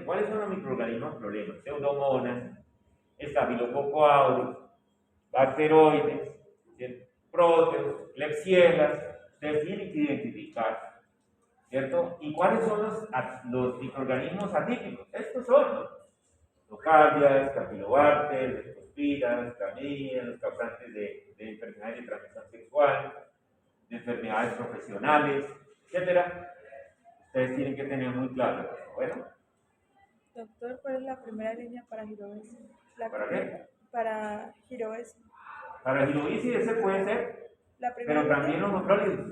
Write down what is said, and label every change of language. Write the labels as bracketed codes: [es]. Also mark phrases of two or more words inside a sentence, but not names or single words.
[es] ¿Cuáles son los microorganismos problemas? Pseudomonas, Staphylococcus aureus, bacteroides, proteus, klebsielas. Ustedes tienen que identificar, ¿cierto? ¿Y cuáles son los microorganismos atípicos? Estos son los nocardias, campylobacter, leptospiras, clamidias, los causantes de enfermedades de transmisión sexual, de enfermedades profesionales, etcétera. Ustedes tienen que tener muy claro eso. Bueno. Doctor, ¿cuál es la primera línea para girovis? ¿Para qué? Para girovis. Para el girovicis ese puede ser, pero también los macrólidos.